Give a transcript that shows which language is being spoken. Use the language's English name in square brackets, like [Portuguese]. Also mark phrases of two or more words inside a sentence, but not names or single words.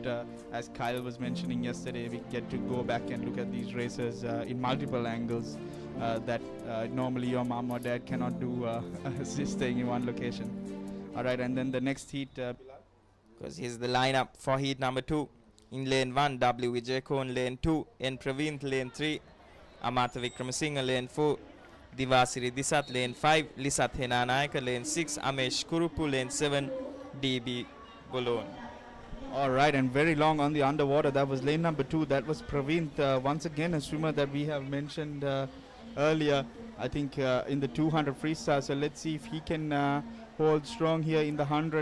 [English] As Kyle was mentioning yesterday, we get to go back and look at these races in multiple angles that normally your mom or dad cannot do staying in one location. All right, and then the next heat, because here's the lineup for heat number 2. In lane 1, W. Vijayakon, lane 2, N. Praveent, lane 3, Amartha Vikramasinghe, lane 4, Divasiri Disat, lane 5, Lisat Henanayaka, lane 6, Amesh Kurupu, lane 7, DB Bolon. All right, and very long on the underwater. That was lane number 2. That was Praveent, once again a swimmer that we have mentioned earlier, I think in the 200 freestyle. So let's see if he can hold strong here in the 100.